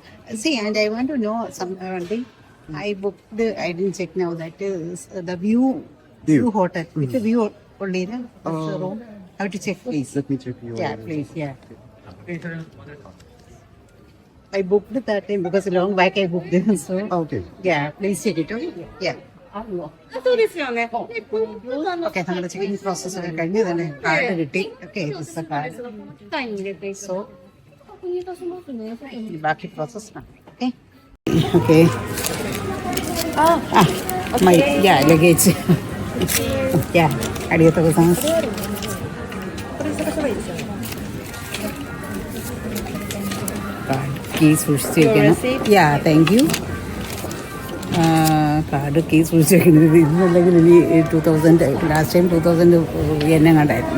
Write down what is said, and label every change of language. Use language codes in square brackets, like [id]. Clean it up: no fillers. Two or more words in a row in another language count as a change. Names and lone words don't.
[en] See, and I want to know one thing. I booked I didn't check now that is the view hotel. It's a view only, no? That's the room. I have to check, please. Let me check your... Yeah, please, yeah. I booked that time because long back I booked it, so... Okay. Yeah, please check it, okay? [ml] Yeah. [ja] そうですよね。 [ml] Okay, നമ്മുടെ [en] checking process [ml] ഒക്കെ കഴിഞ്ഞ് തന്നെ കാർഡ് കിട്ടി. [en] Okay, this is the card. So, [ml] ബാക്കി പ്രോസസ് [en] okay? Okay. My, yeah, luggage. [ml] Yeah, [ja] ありがとうございます。 [ml] കീ സൂക്ഷിച്ച് വെക്കണം. [en] ya thank you. [ml] കാർഡ് കീ സൂക്ഷിച്ച് വെക്കുന്നത് ഇന്നല്ലെങ്കിൽ ഇനി 2000 [en] last time [ml] 2000 എന്നെ കണ്ടായിരുന്നു.